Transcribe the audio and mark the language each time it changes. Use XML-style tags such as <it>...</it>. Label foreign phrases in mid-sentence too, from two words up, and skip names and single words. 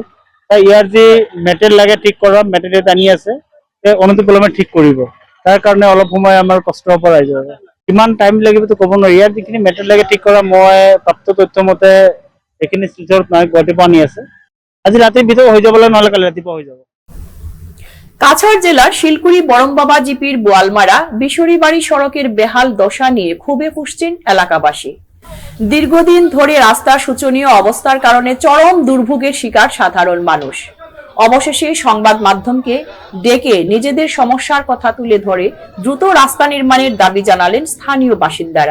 <as>ইয়াৰ যে মেটেৰিয়েল লাগে ঠিক কৰা, মেটেৰিয়েল আনি আছে, অনতিপলমে ঠিক কৰিব। তাৰ কাৰণে অলপ সময় আমাৰ কষ্ট হ'ব ৰাইজৰ। কিমান টাইম লাগিবতো ক'ব নোৱাৰি। ইয়াৰ যিখিনি মেটেৰিয়েল লাগে ঠিক কৰা, মই প্ৰাপ্ত তথ্য মতে এইখিনি শিলচৰ গুৱাহাটীৰ পৰা আনি আছে। আজি ৰাতিৰ ভিতৰত হৈ যাব, নহ'লে কালি ৰাতিপুৱা হৈ যাব।</as> <bn>কাছাড় জেলার শিলকুড়ি বরমবাবা জিপির বোয়ালমারা বিশরিবাড়ি সড়কের বেহাল দশা নিয়ে ক্ষোভে ফুঁসছেন এলাকাবাসী। দীর্ঘদিন ধরে রাস্তার শোচনীয় অবস্থার কারণে চরম দুর্ভোগের শিকার সাধারণ মানুষ। অবশেষে সংবাদ মাধ্যমকে ডেকে নিজেদের সমস্যার কথা তুলে ধরে দ্রুত রাস্তা নির্মাণের দাবি জানালেন স্থানীয় বাসিন্দারা।</bn>